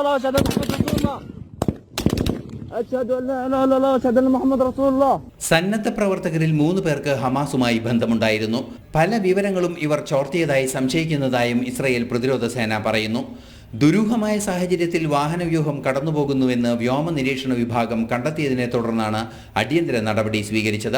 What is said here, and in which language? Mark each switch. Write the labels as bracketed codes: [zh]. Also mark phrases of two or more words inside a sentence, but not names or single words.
[ar] الله أشهد أن محمد رسول الله أشهد أن لا إله إلا الله أشهد أن محمد رسول الله. [ml] സന്നദ്ധ പ്രവർത്തകരിൽ 3 പേർക്ക് ഹമാസുമായി ബന്ധമുണ്ടായിരുന്നു. പല വിവരങ്ങളും ഇവർ ചോർത്തിയതായി സംശയിക്കുന്നതായും ഇസ്രായേൽ പ്രതിരോധ സേന പറയുന്നു. ദുരൂഹമായ സാഹചര്യത്തിൽ വാഹനവ്യൂഹം കടന്നുപോകുന്നുവെന്ന് വ്യോമ നിരീക്ഷണ വിഭാഗം കണ്ടെത്തിയതിനെ തുടർന്നാണ് അടിയന്തര നടപടി സ്വീകരിച്ചത്.